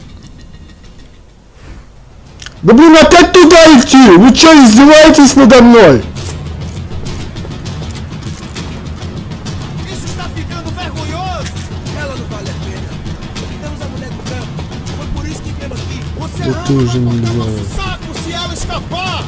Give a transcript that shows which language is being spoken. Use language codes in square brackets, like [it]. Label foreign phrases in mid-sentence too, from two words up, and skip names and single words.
[ru] Да блин, опять туда идти! Вы что, издеваетесь надо мной? [pt] Isso está ficando vergonhoso! Ela não vale a pena. Temos a mulher do campo. Foi por isso que viemos aqui. Você Eu tô já me nosso ligando. saco se ela escapar!